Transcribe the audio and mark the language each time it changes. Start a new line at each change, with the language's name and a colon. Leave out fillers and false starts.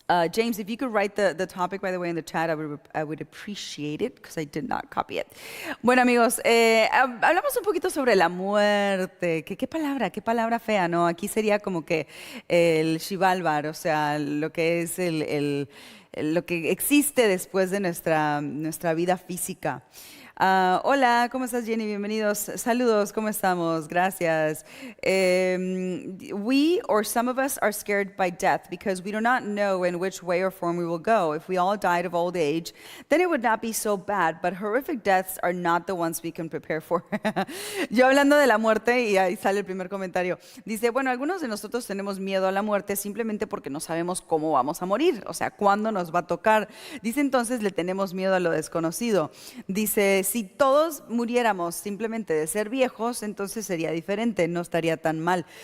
English: James, if you could write the topic, by the way, in the chat, I would appreciate it, because I did not copy it.
Spanish: Bueno, amigos, hablamos un poquito sobre la muerte. ¿Qué palabra fea, ¿no? Aquí sería como que el Shivalvar, o sea, lo que es lo que existe después de nuestra vida física. Hola, ¿cómo estás, Jenny? Bienvenidos. Saludos, ¿cómo estamos? Gracias.
English: We, or some of us, are scared by death because we do not know in which way or form we will go. If we all died of old age, then it would not be so bad, but horrific deaths are not the ones we can prepare for.
Spanish: Yo hablando de la muerte, y ahí sale el primer comentario. Dice, bueno, algunos de nosotros tenemos miedo a la muerte simplemente porque no sabemos cómo vamos a morir, o sea, cuándo nos va a tocar. Dice, entonces le tenemos miedo a lo desconocido. Dice, si todos muriéramos simplemente de ser viejos, entonces sería diferente, no estaría tan mal.